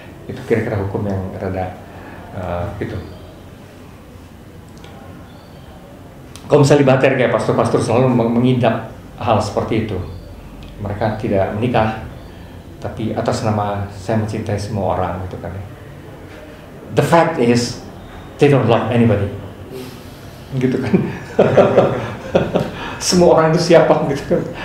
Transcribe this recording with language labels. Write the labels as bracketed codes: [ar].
[id] Itu kira-kira hukum yang rada gitu. Kalau misalnya di Bater kayak pastor-pastor selalu mengidap hal seperti itu, mereka tidak menikah tapi atas nama saya mencintai semua orang gitu kan. [en] The fact is they don't love anybody [id] gitu kan. Semua orang itu siapa gitu kan.